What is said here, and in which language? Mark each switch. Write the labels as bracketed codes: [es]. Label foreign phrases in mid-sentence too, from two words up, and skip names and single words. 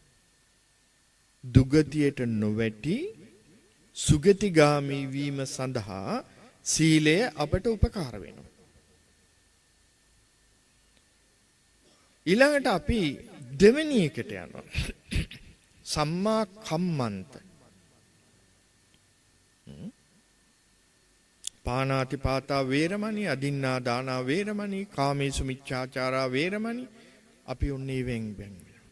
[si] දුගතියට නොවැටි සුගතිගාමී වීම සඳහා සීලය අපට උපකාර වෙනවා. ඊළඟට අපි දෙවෙනි එකට යනවා. [pi] සම්මා කම්මන්ත. පාණාති පාතා වේරමණී, අදින්නා දානා වේරමණී, කාමේසු මිච්ඡාචාරා වේරමණී. [si] අපි උන්නේ වෙන් වෙනවා.